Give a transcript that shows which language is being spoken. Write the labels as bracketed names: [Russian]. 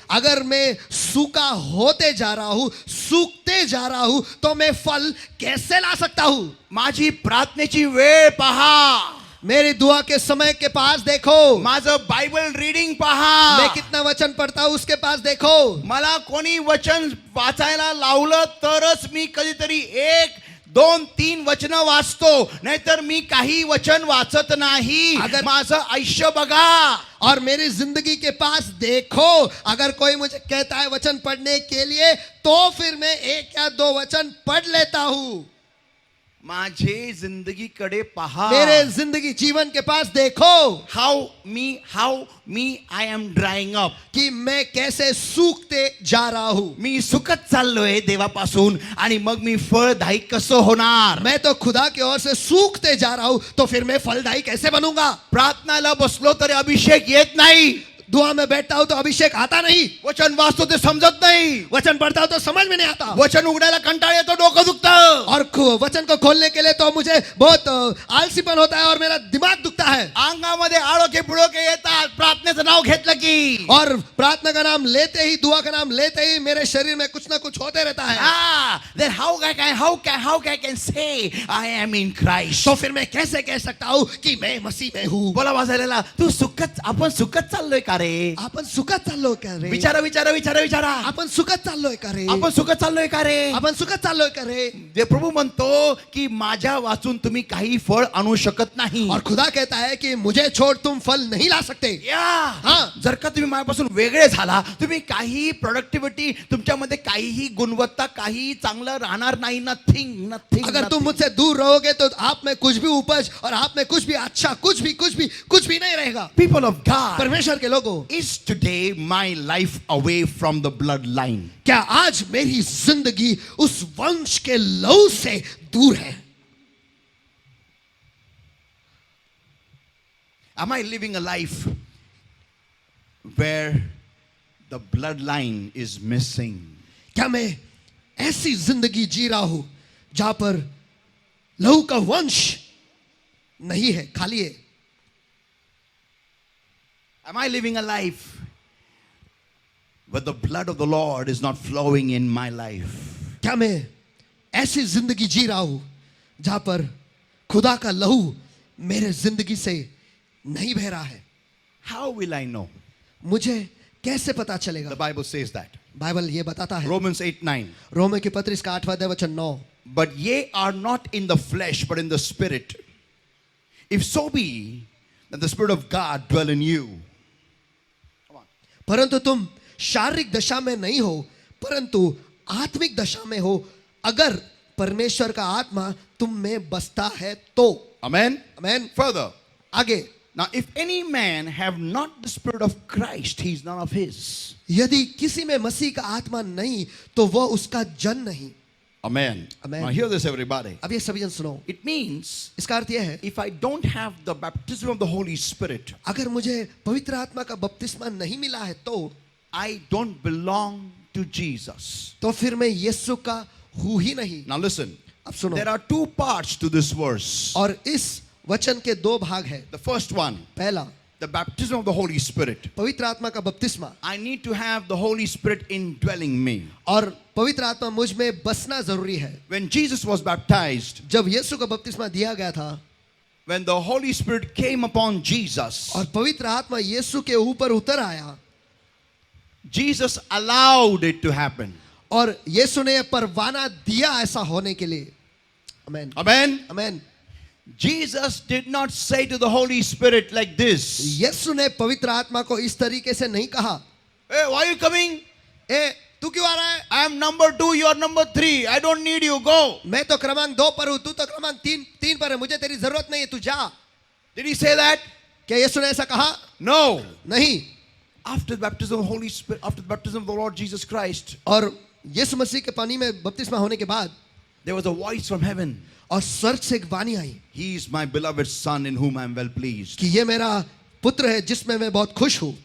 [Hindi] अगर मैं सूखा होते जा रहा हूँ, सूखते जा रहा हूँ, तो मैं फल कैसे ला सकता हूँ? [Marathi] माझी प्रार्थनेची वेळ पहा. [Hindi] मेरी दुआ के समय के पास देखो। [Marathi] माझं बायबल रीडिंग पहा. [Hindi] मैं कितना वचन पढ़ता हूँ उसके पास देखो। [Marathi] मला कोणी वचन वाचायला लावलं तरच मी कधीतरी 1, 2, 3 वचन वाचतो, नाहीतर मी काही वचन वाचत नाही. [Hindi] अगर [Marathi] माझं आयुष्य बघा [Hindi] और मेरी जिंदगी के पास देखो। अगर कोई मुझे कहता है वचन पढ़ने के लिए, तो फिर मैं 1 या 2 वचन पढ़ लेता हूँ। [Marathi] माझे जिंदगीकडे पहा. [Hindi] मेरे जिंदगी जीवन के पास देखो। [English] How me I am drying up. [Hindi] कि मैं कैसे सूखते जा रहा हूँ। [Marathi] मी सुकत चाललोय देवापासून, आणि मग मी फळदायी कसं होणार? [Hindi] मैं तो खुदा की ओर से सूखते जा रहा हूँ, तो फिर मैं फलदायी कैसे बनूंगा? [Marathi] प्रार्थनाला बसलो तरी अभिषेक येत नाही. [Hindi] दुआ में बैठता हूं तो अभिषेक आता नहीं। [Marathi] वचन वाचतो ते समजत नाही. [Hindi] वचन पढ़ता हूं तो समझ में नहीं आता। [Marathi] वचन उघडायला कंटाळा येतो, डोकं दुखतं. [Hindi] और वचन को खोलने के लिए तो मुझे बहुत आलसीपन होता है और मेरा दिमाग दुखता है। [Marathi] अंगामध्ये आळोखे पुळोखे येतात प्रार्थनेचं नाव घेतलं की. [Hindi] और प्रार्थना का नाम लेते ही, दुआ का नाम लेते ही मेरे शरीर में कुछ ना कुछ होते रहता है। [English] Then how I can say I am in Christ? [Hindi] तो फिर मैं कैसे कह सकता हूँ कि मैं मसीह में हूँ? [Marathi] बोला वाजायला, आपण सुकत चाललोय का रे? आपण सुखत चाललोय का रे? विचारा. आपण सुखत चाललोय का रे? आपण सुकत चाललोय का रे? आपण सुखत चाललोय का रे? जे प्रभू म्हणतो की माझ्या वाचून तुम्ही काही फळ आणू शकत नाही. [Hindi] और खुदा कहता है कि मुझे छोड़ तुम फल नहीं ला सकते। [Marathi] जर का तुम्ही माझ्यापासून वेगळे झाला, तुम्ही काही प्रोडक्टिव्हिटी, तुमच्यामध्ये काहीही गुणवत्ता, काही चांगलं राहणार नाही. [English] Nothing. [Hindi] अगर तुम मुझसे दूर रहोगे तो आप में कुछ भी उपज और आप में कुछ भी अच्छा कुछ भी नहीं रहेगा। [English] People of God, [Hindi] परमेश्वर के लोगों, [English] is today my life away from the bloodline? [Hindi] क्या आज मेरी जिंदगी उस वंश के लहू से दूर है? [English] Am I living a life where the bloodline is missing? [Hindi] क्या मैं ऐसी जिंदगी जी रहा हूं जहां पर लहू का वंश नहीं है, खाली है? [English] Am I living a life where the blood of the Lord is not flowing in my life? [Hindi] क्या मैं ऐसी जिंदगी जी रहा हूं जहां पर खुदा का लहू मेरे जिंदगी से नहीं बह रहा है? [English] How will I know? [Hindi] मुझे कैसे पता चलेगा? [English] The Bible says that. [Hindi] Bible ये बताता है, [English] Romans 8:9. [Hindi] रोमे की पत्री इसका 8वां अध्याय वचन 9, [English] But ye are not in the flesh, but in the spirit. If so be that the Spirit of God dwell in you. [Hindi] परंतु तुम शारीरिक दशा में नहीं हो, परंतु आत्मिक दशा में हो, अगर परमेश्वर का आत्मा तुम में बसता है तो. [English] Amen? [Hindi] आमेन. [English] Further. [Hindi] आगे. [English] Now, if any man have not the Spirit of Christ, he is none of his. [Hindi] यदि किसी में मसीह का आत्मा नहीं तो वह उसका जन नहीं. [English] Amen. Amen. Now, hear this, everybody. [Hindi] अब ये सभी जन सुनो. [English] It means, [Hindi] इसका अर्थ यह है, [English] if I don't have the baptism of the Holy Spirit, [Hindi] अगर मुझे पवित्र आत्मा का बपतिस्मा नहीं मिला है तो [English] I don't belong to Jesus. [Hindi] फिर मैं यीशु का हूँ ही नहीं. [English] Now, listen. [Hindi] अब सुनो. [English] There are two parts to this verse. [Hindi] और इस वचन के दो भाग हैं. [English] The first one, [Hindi] पहला, [English] the baptism of the Holy Spirit. [Hindi] पवित्र आत्मा का बपतिस्मा. [English] I need to have the Holy Spirit indwelling me. [Hindi] और पवित्र आत्मा मुझ में बसना जरूरी है. [English] When Jesus was baptized, [Hindi] जब यीशु को बपतिस्मा दिया गया था, [English] when the Holy Spirit came upon Jesus, [Hindi] और पवित्र आत्मा यीशु के ऊपर उतर आया, [English] Jesus allowed it to happen. [Hindi] और यीशु ने परवाना दिया ऐसा होने के लिए. आमेन. [English] Amen. [Hindi] Amen. [English] Jesus did not say to the Holy Spirit like this. [Hindi] यीशु ने पवित्र आत्मा को इस तरीके से नहीं कहा, [English] Hey, why are you coming? [Hindi] ए तू क्यों आ रहा है? [English] I am number 2, you are number 3. I don't need you. Go. [Hindi] मैं तो क्रमांक 2 पर हूं, तू तो क्रमांक 3 पर है, मुझे तेरी जरूरत नहीं है, तू जा. [English] Did he say that? [Hindi] क्या यीशु ने ऐसा कहा? [English] No. [Hindi] नहीं. [English] After the baptism of the Holy Spirit, after the baptism of the Lord Jesus Christ, [Hindi] और यीशु मसीह के पानी में बपतिस्मा होने के बाद [English] there was a voice from heaven. [Hindi] और स्वर्ग से एक वाणी आई [English] He is my beloved son in whom I am well pleased. [Hindi] कि ये मेरा पुत्र है जिसमें मैं बहुत खुश हूं.